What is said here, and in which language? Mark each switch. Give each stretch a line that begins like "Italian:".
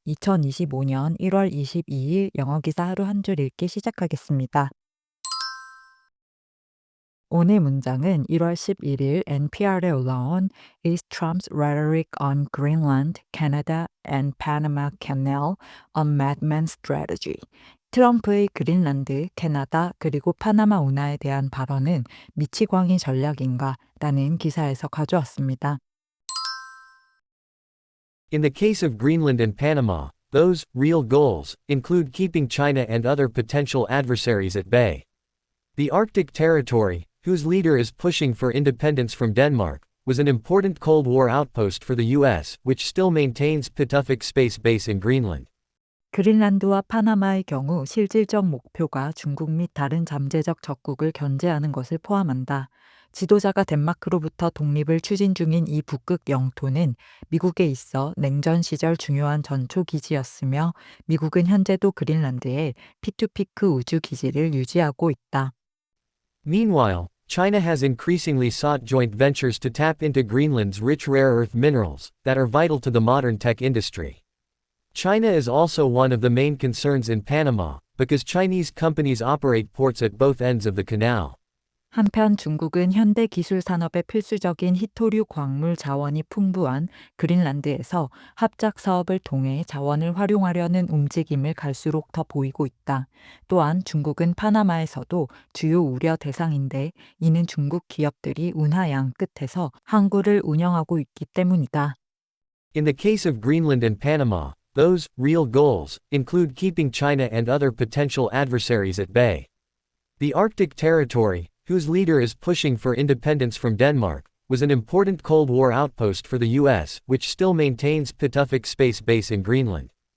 Korean: 2025년 1월 22일 영어 기사 하루 한 줄 읽기 시작하겠습니다. 오늘 문장은 1월 11일 NPR에 올라온
English: Is Trump's rhetoric on Greenland, Canada and Panama Canal a madman strategy?
Korean: 트럼프의 그린란드, 캐나다, 그리고 파나마 운하에 대한 발언은 미치광이 전략인가? 라는 기사에서 가져왔습니다.
English: In the case of Greenland and Panama, those real goals include keeping China and other potential adversaries at bay. The Arctic territory, whose leader is pushing for independence from Denmark, was an important Cold War outpost for the US, which still maintains Pituffik Space Base in Greenland.
Korean: 그린란드와 파나마의 경우 실질적 목표가 중국 및 다른 잠재적 적국을 견제하는 것을 포함한다. 지도자가 덴마크로부터 독립을 추진 중인 이 북극 영토는 미국에 있어 냉전 시절 중요한 전초 기지였으며 미국은 현재도 그린란드에 피투피크 우주 기지를 유지하고 있다.
English: Meanwhile, China has increasingly sought joint ventures to tap into Greenland's rich rare earth minerals that are vital to the modern tech industry. China is also one of the main concerns in Panama, because Chinese companies operate ports at both ends of the canal.
Korean: 한편 중국은 현대 기술 산업에 필수적인 히토류 광물 자원이 풍부한 그린란드에서 합작 사업을 통해 자원을 활용하려는 움직임을 갈수록 더 보이고 있다. 또한 중국은 파나마에서도 주요 우려 대상인데 이는 중국 기업들이 운하 양 끝에서 항구를 운영하고 있기 때문이다.
English: In the case of Greenland and Panama, those real goals include keeping China and other potential adversaries at bay. The Arctic territory, whose leader is pushing for independence from Denmark, was an important Cold War outpost for the US, which still maintains Pituffik Space Base in Greenland.